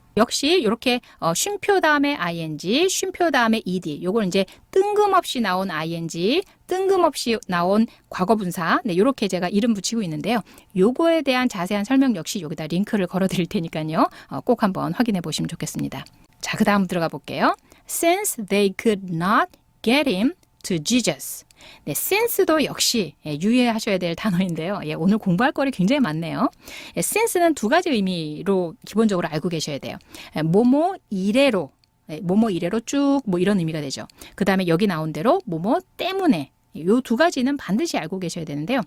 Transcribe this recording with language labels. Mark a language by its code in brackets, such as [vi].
[ko] 역시 이렇게 쉼표 다음에 ing, 쉼표 다음에 ed, 요걸 이제 뜬금없이 나온 ing, 뜬금없이 나온 과거분사, 네, 이렇게 제가 이름 붙이고 있는데요. 요거에 대한 자세한 설명 역시 여기다 링크를 걸어 드릴 테니까요. 꼭 한번 확인해 보시면 좋겠습니다. 자, 그 다음 들어가 볼게요. [en] Since they could not get him to Jesus. [ko] 네, since도 역시 유의하셔야 될 단어인데요. 오늘 공부할 거리 굉장히 많네요. since는 두 가지 의미로 기본적으로 알고 계셔야 돼요. 뭐뭐 이래로, 뭐뭐 이래로 쭉 뭐 이런 의미가 되죠. 그 다음에 여기 나온 대로 뭐뭐 때문에, 이 두 가지는 반드시 알고 계셔야 되는데요.